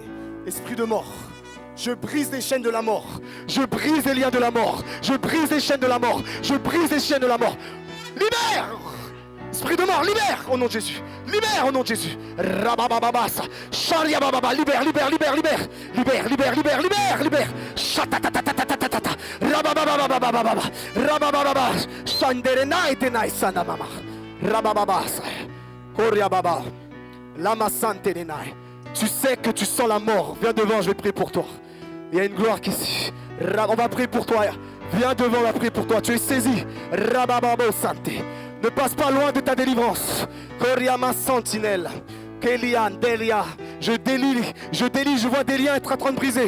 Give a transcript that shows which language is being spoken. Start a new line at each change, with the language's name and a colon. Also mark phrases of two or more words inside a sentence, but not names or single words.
French: Esprit de mort, je brise les chaînes de la mort. Je brise les liens de la mort. Je brise les chaînes de la mort. Je brise les chaînes de la mort. Libère. Esprit de mort, libère au nom de Jésus. Libère au nom de Jésus. Rababababasa. Sharia bababa. Libère, libère, libère, libère. Libère, libère, libère, libère, libère. Shatatatatatatatata. Rabababababababa. Rababababa. Shandere naite naisana mama. Rabababasa. Koria baba. Lama sante denai. Tu sais que tu sens la mort. Viens devant, je vais prier pour toi. Il y a une gloire qui ici. On va prier pour toi. Viens devant, on va prier pour toi. Tu es saisi. Rabababo sante. Ne passe pas loin de ta délivrance. Koriama sentinelle. Kélian, Delia. Je délie, je vois des liens être en train de briser.